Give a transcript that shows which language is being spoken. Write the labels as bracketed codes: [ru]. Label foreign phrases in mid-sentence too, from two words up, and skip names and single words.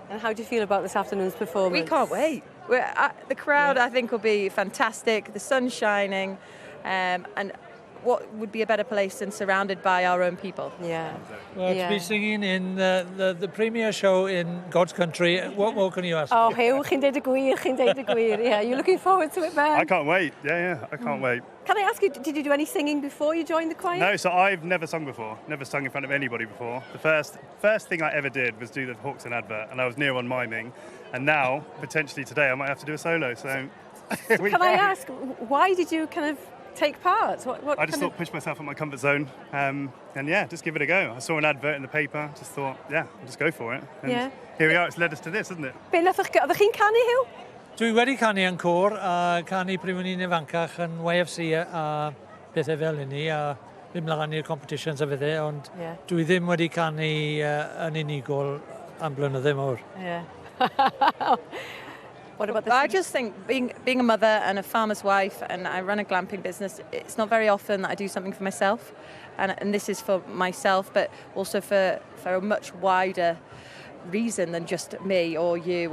[en] And how do you feel about this afternoon's performance? We can't wait. The crowd, I think, will be fantastic. The sun's shining. And what would be a better place than surrounded by our own people? Yeah. Well, to be singing in the premier show in God's country, what more can you ask? [cy] Oh, Hugh, chi'n deud y gwir. [en] Yeah, you're looking forward to it, Ben? I can't wait. Yeah, I can't wait. Can I ask you, did you do any singing before you joined the choir? No, so I've never sung before. Never sung in front of anybody before. The first thing I ever did was do the Hawkstone advert, and I was near on miming. And now, potentially today, I might have to do a solo. So, can I ask, why did you kind of take part? I just thought push myself out my comfort zone and yeah, just give it a go. I saw an advert in the paper, just thought, yeah, I'll just go for it. And here we are, it's led us to this, isn't it? [cy] Be oeddech chi'n canu, Hugh? Dwi wedi canu yn côr a canu pryd o'n i'n ifancach yn YFC a pethau fel hynny a ddim mlaen i'r competitions a fethau, ond dwi ddim wedi canu yn unigol am blynyddoedd mawr. [en] Yeah. What about this? I just think being a mother and a farmer's wife, and I run a glamping business, it's not very often that I do something for myself. And this is for myself, but also for a much wider reason than just me or you.